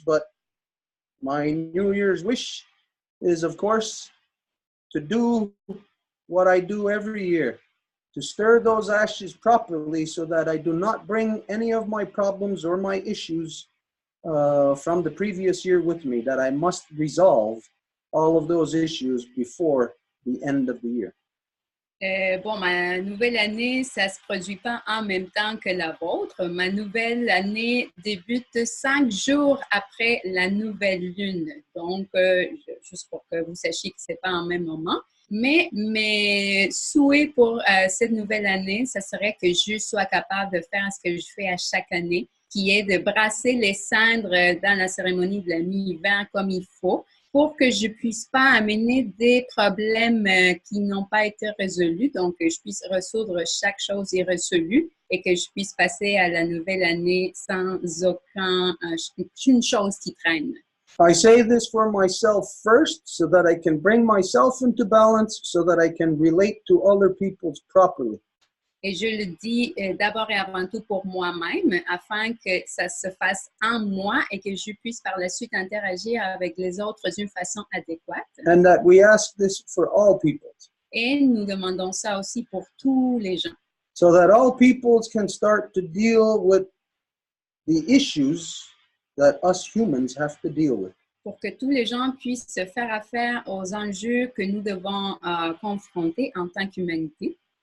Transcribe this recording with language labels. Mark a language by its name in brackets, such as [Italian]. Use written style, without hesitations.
[English] But my New Year's wish is, of course, to do what I do every year, to stir those ashes properly so that I do not bring any of my problems or my issues from the previous year with me, that I must resolve all of those issues before the end of the year. [French] Bon, ma nouvelle année, ça ne se produit pas en même temps que la vôtre. Ma nouvelle année débute 5 jours après la nouvelle lune. Donc, juste pour que vous sachiez que ce n'est pas en même moment. Mais mes souhaits pour cette nouvelle année, ça serait que je sois capable de faire ce que je fais à chaque année, qui est de brasser les cendres dans la cérémonie de la mi-hiver comme il faut, pour que je ne puisse pas amener des problèmes qui n'ont pas été résolus, donc que je puisse résoudre chaque chose irrésolue et que je puisse passer à la nouvelle année sans aucune chose qui traîne. [English] I say this for myself first so that I can bring myself into balance so that I can relate to other people properly. [French] Et je le dis d'abord et avant tout pour moi-même, afin que ça se fasse en moi et que je puisse par la suite interagir avec les autres d'une façon adéquate. [English] And that we ask this for all people. [French] Et nous demandons ça aussi pour tous les gens. [English] So that all peoples can start to deal with the issues that us humans have to deal with. [French] Pour que tous les gens puissent se faire affaire aux enjeux que nous devons confronter en tant qu'humanité.